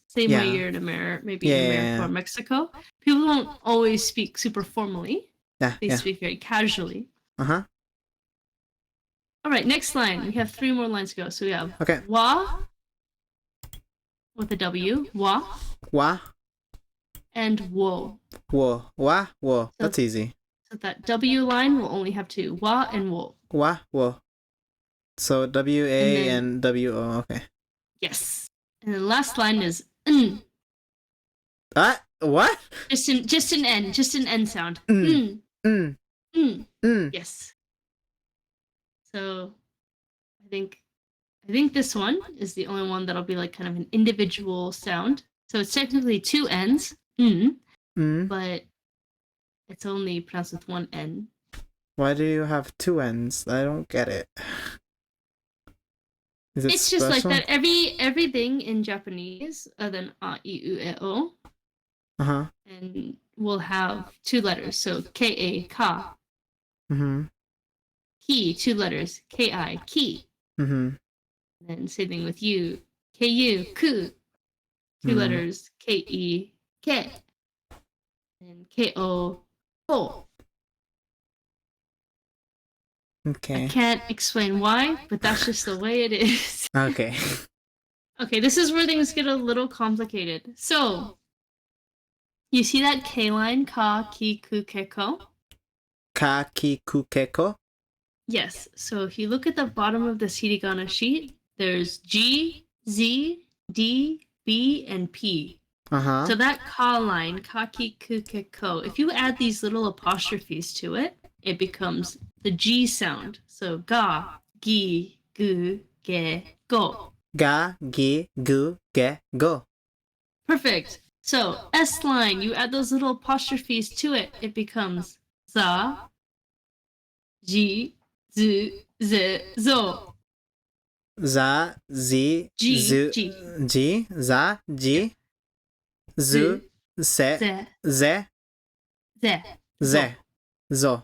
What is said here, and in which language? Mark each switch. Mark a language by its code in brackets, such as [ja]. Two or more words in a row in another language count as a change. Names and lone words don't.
[en] Same way you're in America, maybe in America or Mexico. People don't always speak super formally. They speak very casually. Uh-huh. All right, next line. We have 3 more lines to go. So we have wa with a W, wa. Wa. And wo. Wo. Wa, wo. That's easy. So that W line will only have 2. Wa and wo. Wa, wo. So W-A and W-O, okay. Yes. And the last line is what? Just an N sound. Yes. So I think this one is the only one that'll be like kind of an individual sound. So it's technically 2 N's, but it's only pronounced with 1 N. Why do you have 2 N's? I don't get it. It's special? just like that. Everything in Japanese, other than a, I, U, E, O, and we'll have 2 letters. So K-A, ka. Ki, 2 letters. K-I, ki. And then same thing with you. K-U, ku. 2 letters. K-E, ke. And K-O, ko. Okay. I can't explain why, but that's just the way it is. Okay. Okay, this is where things get a little complicated. So, you see that K line, ka, ki, ku, ke, ko? Ka, ki, ku, ke, ko? Yes. So if you look at the bottom of this hiragana sheet, there's G, Z, D, B, and P. So that ka line, ka, ki, ku, ke, ko, if you add these little apostrophes to it, it becomes the G sound. So ga, gi, gu, ge, go. Ga, gi, gu, ge, go. Perfect. So S line, you add those little apostrophes to it, it becomes za, ji, zu, ze, zo. Za, zi, zu, ji, za, ji, zu, se, ze, ze, zo.